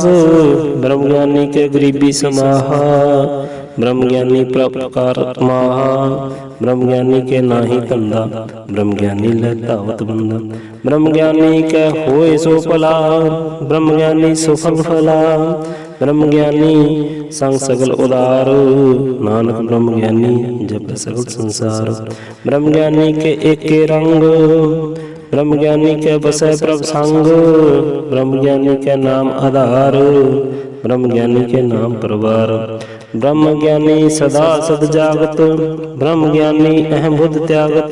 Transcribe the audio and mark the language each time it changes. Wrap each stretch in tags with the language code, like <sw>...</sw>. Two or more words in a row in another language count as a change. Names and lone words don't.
<hi>ब्रह्म ज्ञानी के गरीबी समाहा, ब्रह्म ज्ञानी परोपकार माहा। ब्रह्म ज्ञानी के नाही धंधा, ब्रह्म ज्ञानी लहतावत बंधा। ब्रह्म ज्ञानी के होए सो भला, ब्रह्म ज्ञानी सुफल फला। ब्रह्म ज्ञानी संग सगल उदार, नानक ब्रह्म ज्ञानी जप सगल संसार। ब्रह्म ज्ञानी के एके रंग, ब्रह्म ज्ञानी के बसै प्रभ संग। ब्रह्म ज्ञानी के नाम आधार, ब्रह्म ज्ञानी के नाम परवार। ब्रह्म ज्ञानी सदा सद जागत, ब्रह्म ज्ञानी अहम बुद्ध त्यागत।</hi>